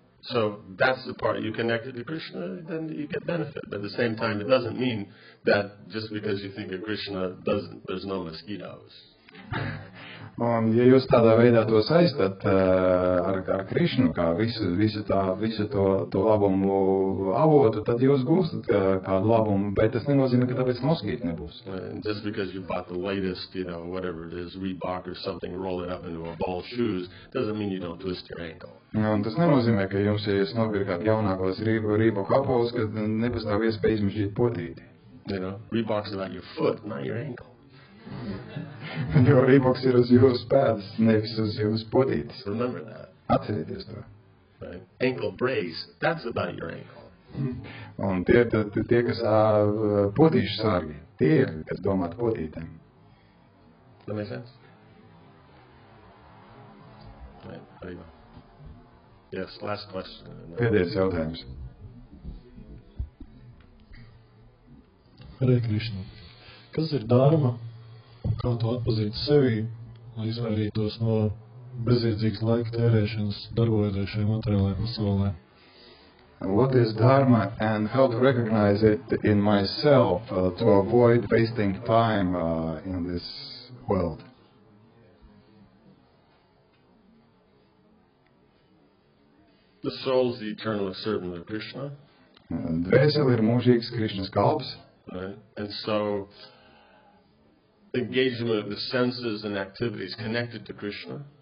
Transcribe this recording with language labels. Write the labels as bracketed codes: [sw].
[en] So that's the part you connected to Krishna, then you get benefit. But at the same time, it doesn't mean that just because you think of Krishna, there's no mosquitoes. [lv] Un, ja jūs tādā veidā to saistat ar Krishnu, kā visu to labumu avotu, tad jūs gūstat kādu labumu, bet tas nenozīmē, ka tāpēc moskīti nebūs. [en] Just because you bought the latest, whatever it is, Reebok or something, roll it up into a ball shoes, doesn't mean you don't twist your ankle. [lv] Un tas nenozīmē, ka jums, ja jūs nopirkāt jaunākos Reebok apavus, ka nepastāv iespēja izmežģīt potīti. [en] Reebok's about your foot, not your ankle. [lv] Jo Reeboks ir uz jūsu pēdas, nevis uz jūsu potītes. [en] Remember that. [lv] Atcerieties to. [en] Right. Ankle brace, that's about your ankle. [lv] Un tie, kas potīšu sārgi, tie, kas domāt potītēm. [en] That makes sense? Right, there you go. Yes, last question. [lv] Pēdējais jautājums. Hare Krishna. Kas ir dharma? Kā to atpazīt sevi, lai izvairītos no bezjēdzīgas laika tērēšanas, darbojoties šajā materiālajā pasaulē? [en] What is dharma and how to recognize it in myself to avoid wasting time in this world? The soul is the eternal servant of Krishna. [lv] Dvēsele ir mūžīgs Krišnas kalps. [en] Right? And so, engagement of the senses and activities connected to Krishna.